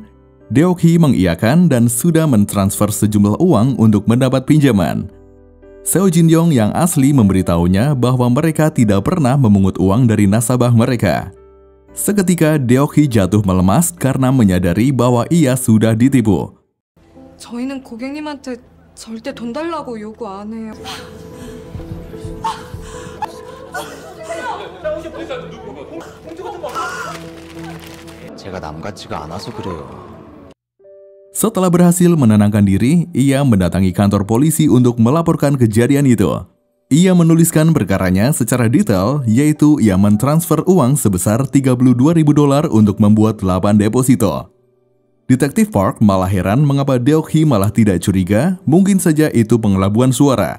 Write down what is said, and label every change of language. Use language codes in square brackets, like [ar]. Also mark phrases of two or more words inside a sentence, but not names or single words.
[id] Deok-hee mengiyakan dan sudah mentransfer sejumlah uang untuk mendapat pinjaman. Seo Jin-yong yang asli memberitahunya bahwa mereka tidak pernah memungut uang dari nasabah mereka. Seketika Deok-hee jatuh melemas karena menyadari bahwa ia sudah ditipu. [ko] 저희는 고객님한테 절대 돈 달라고 요구 안 해요. 제가 남 같지가 않아서 그래요. [id] Setelah berhasil menenangkan diri, ia mendatangi kantor polisi untuk melaporkan kejadian itu. Ia menuliskan perkaranya secara detail, yaitu ia mentransfer uang sebesar $32.000 untuk membuat 8 deposito. Detektif Park malah heran mengapa Deok-hee malah tidak curiga, mungkin saja itu pengelabuan suara.